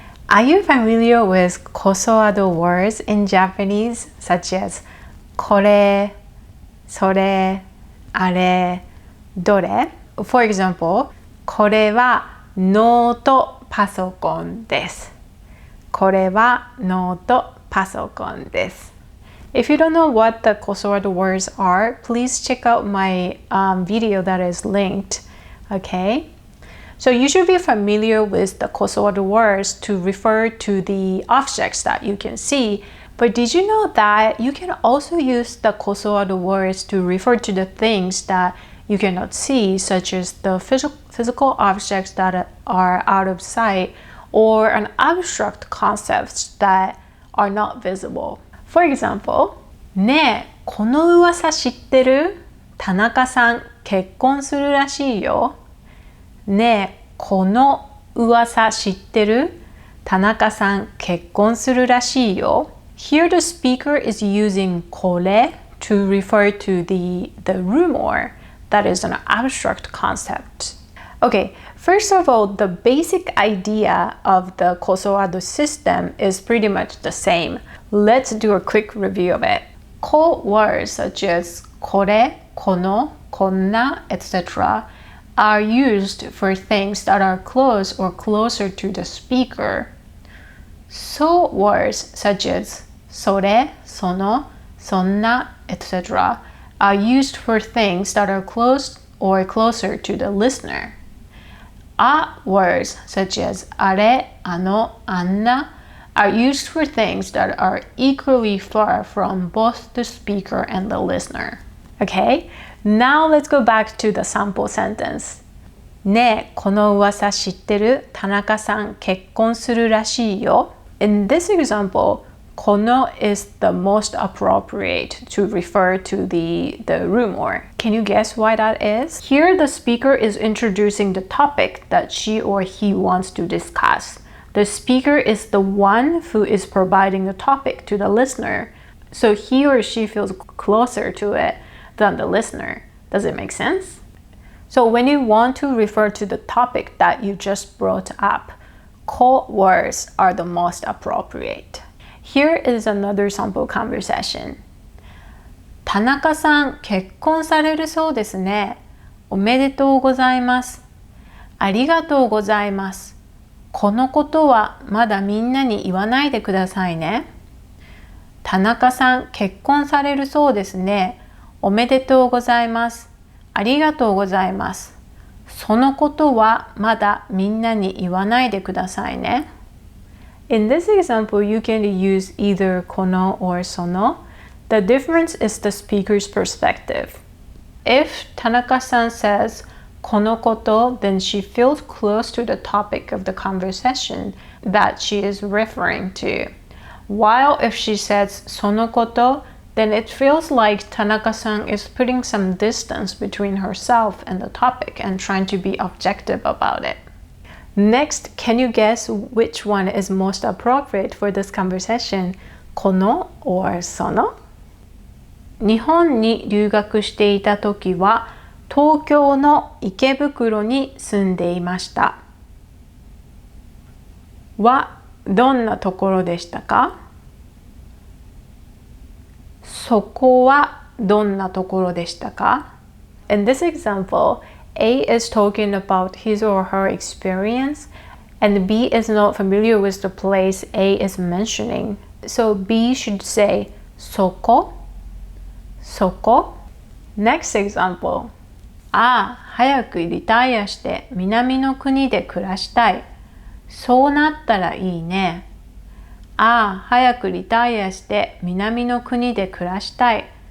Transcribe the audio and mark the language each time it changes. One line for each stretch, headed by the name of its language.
English: Are you familiar with kosoado words in Japanese, such as
Japanese: これ、それ、あれ、どれ?
English: For example,
Japanese: これはノートパソコンです。これはノートパソコンです。
English: If you don't know what the kosoado words are, please check out my video that is linked. Okay? So you should be familiar with the kosoado words to refer to the objects that you can see. But did you know that you can also use the kosoado words to refer to the things that you cannot see, such as the physical objects that are out of sight or an abstract concepts that are not visible. For example,
Japanese: ねえ、この噂知ってる？田中さん結婚するらしいよ。ねえ、この噂知ってる？田中さん結婚するらしいよ。
English: Here the speaker is using これ to refer to the rumor that is an abstract concept. Okay, first of all, the basic idea of the kosoado system is pretty much the same. Let's do a quick review of it. Ko words such as
Japanese: これ、この、こんな,
English: etc. are used for things that are close or closer to the speaker. So words such as
Japanese: それ、その、そんな,
English: etc. are used for things that are close or closer to the listener. A words such as
Japanese: あれ、あの、あんな
English: are used for things that are equally far from both the speaker and the listener. Okay, now let's go back to the sample sentence.
Japanese: ねえ、この噂知ってる？田中さん結婚するらしいよ。
English: In this example, この is the most appropriate to refer to the rumor. Can you guess why that is? Here, the speaker is introducing the topic that she or he wants to discuss. The speaker is the one who is providing the topic to the listener, so he or she feels closer to it than the listener. Does it make sense? So when you want to refer to the topic that you just brought up, ko words are the most appropriate. Here is another sample conversation.
Japanese: 田中さん、結婚されるそうですね。おめでとうございます。ありがとうございます。このことはまだみんなに言わないでくださいね。田中さん、結婚されるそうですね。おめでとうございます。ありがとうございます。そのことはまだみんなに言わないでくださいね。
English: In this example, you can use either この or その. The difference is the speaker's perspective. If Tanaka-san says このこと, then she feels close to the topic of the conversation that she is referring to. While if she says そのこと, then it feels like Tanaka-san is putting some distance between herself and the topic and trying to be objective about it. Next, can you guess which one is most appropriate for this conversation? この or その?
Japanese: 日本に留学していた時は東京の池袋に住んでいました。はどんなところでしたか？そこはどんなところでしたか？
English: In this example, A is talking about his or her experience, and B is not familiar with the place A is mentioning. So B should say
Japanese: そこ、そこ.
English: Next example.
Japanese: ああ、早くリタイアして南の国で暮らしたい。そうなったらいいね。ああ、早くリタイアして南の国で暮らしたい。